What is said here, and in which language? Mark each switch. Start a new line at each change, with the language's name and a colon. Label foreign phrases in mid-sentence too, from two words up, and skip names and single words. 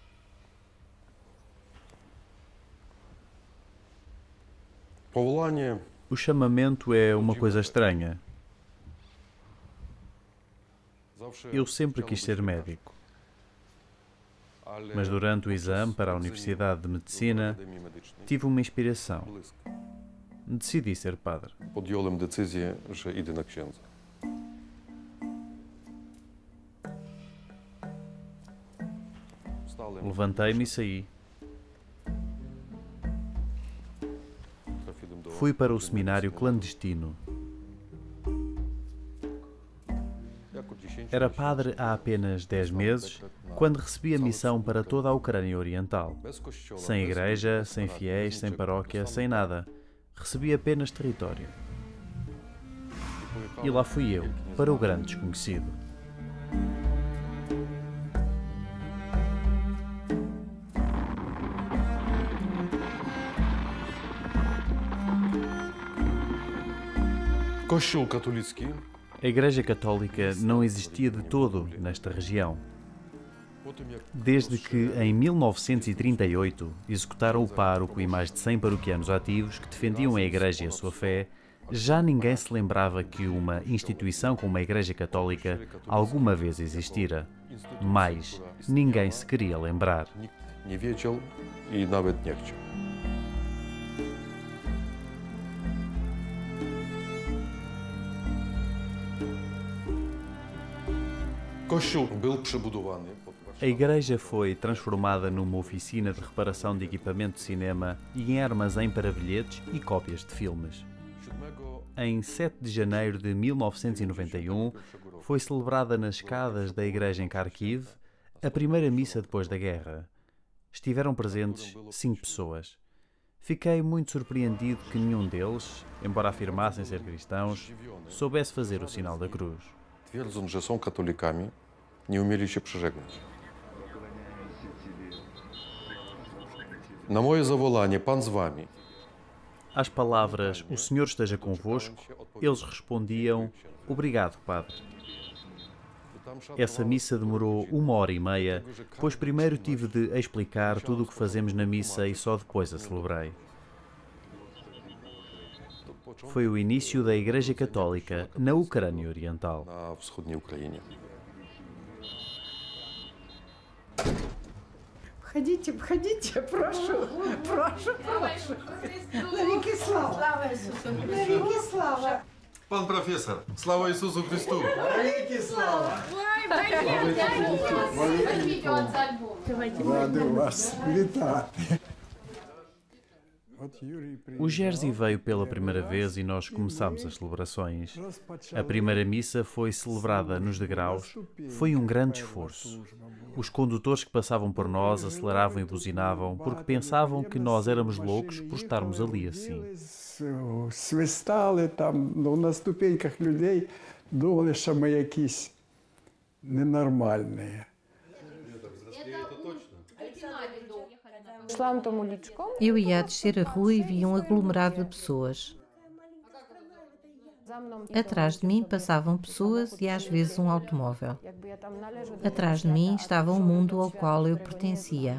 Portuguese: O chamamento é uma coisa estranha. Eu sempre quis ser médico. Mas durante o exame para a Universidade de Medicina, tive uma inspiração. Decidi ser padre.
Polish: Podjąłem decyzję, że idę na księdza.
Portuguese: Levantei-me e saí. Fui para o seminário clandestino. Era padre há apenas 10 meses, quando recebi a missão para toda a Ucrânia Oriental. Sem igreja, sem fiéis, sem paróquia, sem nada. Recebi apenas território. E lá fui eu, para o grande desconhecido.
Polish: Kościół katolicki
Portuguese: A Igreja Católica não existia de todo nesta região. Desde que, em 1938, executaram o pároco e mais de 100 paroquianos ativos que defendiam a Igreja e a sua fé, já ninguém se lembrava que uma instituição como a Igreja Católica alguma vez existira. Mais, ninguém se queria lembrar.
Polish: Nie wiedział i nawet nie chciał. Kościół był przebudowany.
Portuguese: A igreja foi transformada numa oficina de reparação de equipamento de cinema e em armazém para bilhetes e cópias de filmes. Em 7 de janeiro de 1991, foi celebrada nas escadas da igreja em Kharkiv a primeira missa depois da guerra. Estiveram presentes 5 pessoas. Fiquei muito surpreendido que nenhum deles, embora afirmassem ser cristãos, soubesse fazer o sinal da cruz.
Polish: Twierdząc, że są katolikami, nie umieli się przeżegnać. Na moje zawołanie, Pan z wami.
Portuguese: Às palavras, o Senhor esteja convosco, eles respondiam, obrigado, Padre. Essa missa demorou 1h30, pois primeiro tive de explicar tudo o que fazemos na missa e só depois a celebrei. Foi o início da Igreja Católica na Ucrânia Oriental.
Polish: Na wschodniej Ukrainie.
Russian: Входите, входите, прошу, прошу, прошу.
Ukrainian: Навіки слава. Навіки слава.
Polish: Pan profesor,
Ukrainian: слава Ісусу Христу! Навіки слава. Радий вас вітати.
Portuguese: O Jerzy veio pela primeira vez e nós começámos as celebrações. A primeira missa foi celebrada nos degraus. Foi um grande esforço. Os condutores que passavam por nós aceleravam e buzinavam porque pensavam que nós éramos loucos por estarmos ali assim.
Ukrainian: Свистали там, на ступеньках людей, думали, що ми якісь ненормальні.
Portuguese: Eu ia a descer a rua e vi um aglomerado de pessoas. Atrás de mim passavam pessoas e às vezes um automóvel. Atrás de mim estava um mundo ao qual eu pertencia.